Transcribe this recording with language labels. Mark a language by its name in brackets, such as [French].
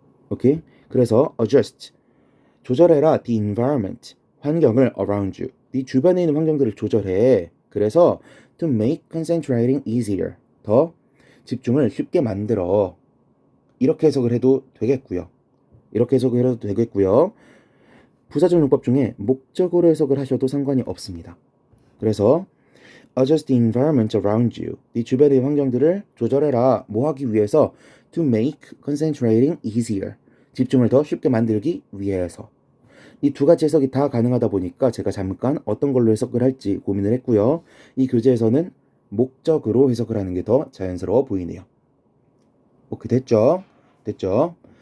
[Korean] 오케이? 그래서 adjust, 조절해라. [English] The environment, [Korean] 환경을 [English] around you, [Korean] 네 주변에 있는 환경들을 조절해. 그래서 [English] to make concentrating easier, [Korean] 더 집중을 쉽게 만들어. 이렇게 해석을 해도 되겠고요. 이렇게 해석을 해도 되겠고요. 부사적 용법 중에 목적으로 해석을 하셔도 상관이 없습니다. [English] 그래서 adjust the environment around you. [Korean] 네 주변의 환경들을 조절해라. 뭐 하기 위해서? [English] to make concentrating easier. [Korean] 집중을 더 쉽게 만들기 위해서. 이 두 가지 해석이 다 가능하다 보니까 제가 잠깐 어떤 걸로 해석을 할지 고민을 했고요. 이 교재에서는 목적으로 해석을 하는 게 더 자연스러워 보이네요. 오케이, 됐죠? 됐죠?